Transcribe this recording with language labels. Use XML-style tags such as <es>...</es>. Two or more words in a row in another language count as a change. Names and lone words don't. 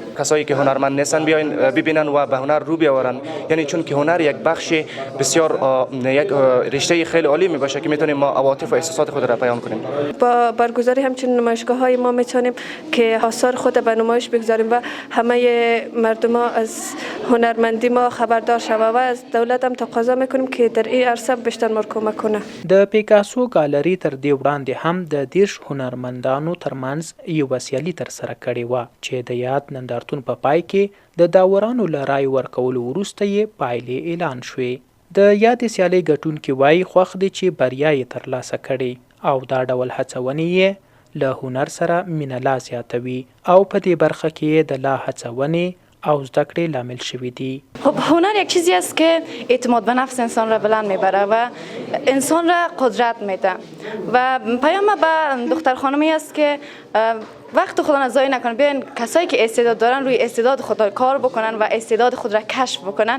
<fa>کسایی که هنرمند نیستن بیاین ببینن و به هنر رو بیاورن، یعنی چون که هنر یک بخش بسیار یک رشته خیلی عالی می باشه که میتونیم ما عواطف و احساسات خود را بیان کنیم. با برگزاری همچین نمایشگاه های ما میتونیم که آثار خود به نمایش بگذاریم و همه مردم از هنرمندی ما خبردار شوند و از دولت هم تقاضا میکنیم که در این عرصه بیشتر ما کمک کنه.</fa> <ps>د پیکاسو ګالري تر دې وړاندې هم د 10 هنرمندانو ترمنځ یوه سیالي ترسره کړې وه چې د یاد نندارتون په پای کې د داورانو له رای ورکولو وروسته یې پایلې اعلان شوې. د یادې سیالۍ ګټونکي وایي خوښ دي چې بریا یې ترلاسه کړې او دا ډول هڅونې یې له هنر سره مینه لا زیاتوي او په دې برخه کې د لا هڅونې او زده کړې لامل شوي دي.</ps> <fa>خب هنر یک چیزی است که اعتماد به نفس انسان را بلند میبره و انسان را قدرت میده و پیام به دختر خانمی است که وقت خود را ضایع نکنن، بیاین کسایی که استعداد دارن روی استعداد خود کار بکنن و استعداد خود را کشف بکنن.</fa>